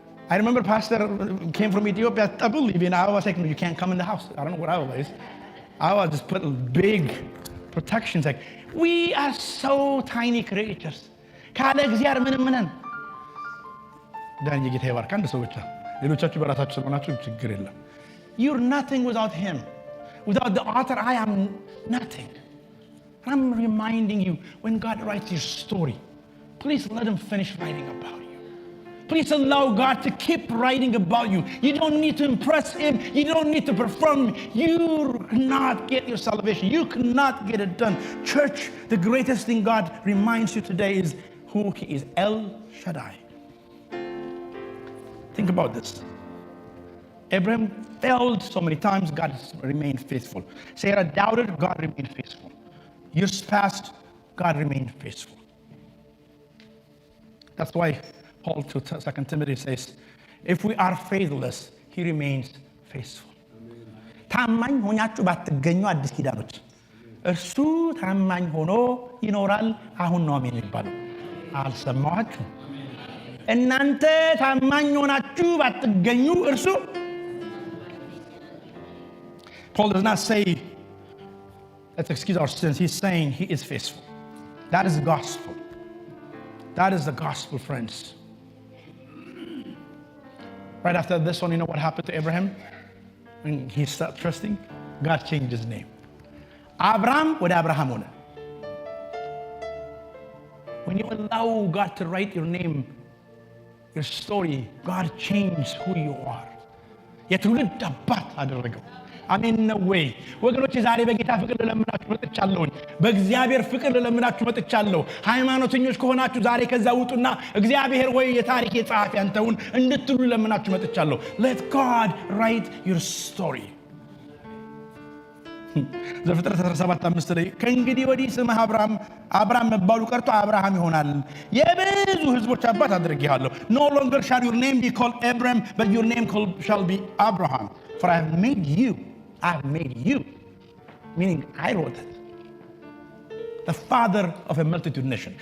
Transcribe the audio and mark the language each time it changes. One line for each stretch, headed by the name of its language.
English: I remember pastor came from Ethiopia, Tabul, even I was like, no, you can't come in the house. I don't know what I was. I was just put big protections. Like, we are so tiny creatures.
Amharic: ካለ እግዚአብሔር ምንም ነን። ዳንኤል ጌታ ይባርክ። አንድ ሰው ብቻ ሌሎቻችሁ በራሳችሁ ስለሆናችሁ ችግር የለም።
English: You're nothing without him. Without the author, I am nothing. I'm reminding you, when God writes your story, please let him finish writing about you. Please allow God to keep writing about you. You don't need to impress him. You don't need to perform. You cannot get your salvation. You cannot get it done. Church, the greatest thing God reminds you today is who he is. El Shaddai. Think about this. Abraham failed so many times. God remained faithful. Sarah doubted. God remained faithful. Years passed. God remained faithful. That's why Paul to 2 Timothy says, if we are faithless, he remains faithful.
Amharic: ታማኝ ሆናችሁ ባትገኙ አዲስ ኪዳኖች እርሱ ታማኝ ሆኖ ይኖራል። አሁን ነው አሜን የሚባለው። አልሰማችሁ? እናንተ ታማኝ ሆናችሁ ባትገኙ እርሱ
English: Paul does not say let's excuse our sins. He's saying he is faithful. That is the gospel. That is the gospel, friends. Right after this one, you know what happened to Abraham? When he started trusting, God changed his name. Abraham with Abraham on it. When you allow God to write your name, your story, God changed who you are.
Amharic: የትውልድ አባት አደረገው። አሜን ነው ወይ ወገኖች? ዛሬ በጌታ ፍቅር ለለምናችሁ መጥቻለሁ። በእግዚአብሔር ፍቅር ለለምናችሁ መጥቻለሁ። ሃይማኖተኞች ከሆናችሁ ዛሬ ከዛ ውጡና እግዚአብሔር ወይ የታሪክ የጻፍ ያንተውን እንድትሉ ለምናችሁ መጥቻለሁ።
English: Let God write your story.
Amharic: ዘፍጥረት 17:5 ላይ ከእንግዲህ ወዲህ ስምህ አብራም መባሉ ቀርቶ አብርሃም ይሆናል፣ የብዙ ህዝቦች አባት አድርጌሃለሁ።
English: No longer shall your name be called Abram, but your name shall be Abraham, for I have made you, meaning I wrote it, the father of a multitude nation.